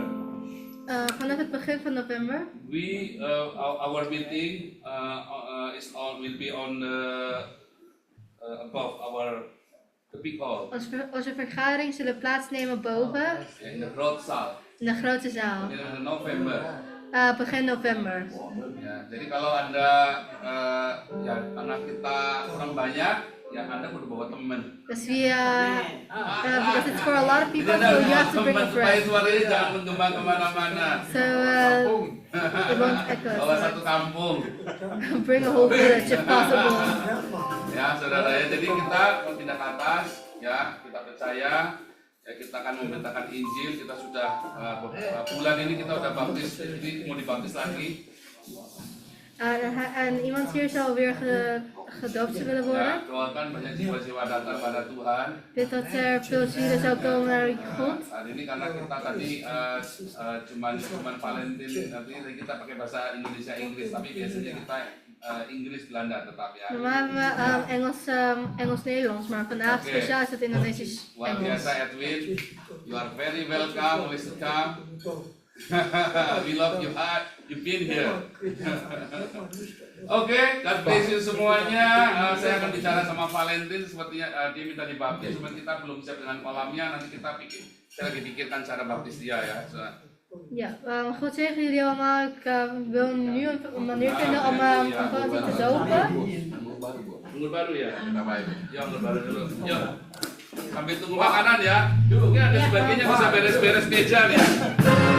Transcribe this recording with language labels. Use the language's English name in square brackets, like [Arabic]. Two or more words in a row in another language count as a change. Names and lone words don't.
[Dutch] Vanaf het begin van november [English] we our meeting will be on above our the big hall [Dutch] onze vergadering zullen plaatsnemen boven [English] in the [Dutch] groot zaal in de grote zaal. [English] in November. [Dutch] Begin november. [Indonesian] Ya, jadi kalau Anda ya anak kita kurang banyak, ya Anda perlu bawa teman. [English] Dus because it's for a lot of people, so you have to bring a [Indonesian] supaya [English] friend. [Indonesian] suaranya jangan menggema kemana-mana. [English] So it won't echo. [Indonesian] Bawa satu kampung. [English] Bring a whole village if possible. [Indonesian] Ya, saudara ya. Jadi kita pindah ke atas, ya kita percaya. Ya, kita akan memberitakan Injil. Kita sudah bulan ini kita udah baptis, jadi mau dibaptis lagi. [Dutch] En iemand hier zal weer gedoopt willen [Indonesian] Ya, [Dutch] worden. [Indonesian] doakan banyak jiwa-jiwa datang pada Tuhan. [Dutch] Bid dat er veel zielen zou komen naar God. [Indonesian] Hari ini karena kita tadi cuman Valentine, nanti kita pakai bahasa Indonesia Inggris, tapi biasanya kita Inggris Belanda tetap ya. [Dutch] Normaal hebben we Engels-Nederlands, maar vandaag Oké. speciaal is het Indonesisch [Indonesian] Luar [Dutch] Engels. [Indonesian] biasa Edwin, [English] you are very welcome, please come. We love you hard, you've been here. Oke, God bless you semuanya. [Indonesian] Saya akan bicara sama Valentine, sepertinya dia minta dibaptis, cuma kita belum siap dengan kolamnya. Nanti saya lagi pikirkan cara baptis dia ya. [Dutch] Ja, God zegen jullie allemaal. Ik wil nu een manier vinden om Valentine te dopen. [Indonesian] Anggur baru ya? Ya, anggur baru dulu. Yuk, sambil tunggu makanan ya. Mungkin ada sebagainya bisa beres-beres meja nih.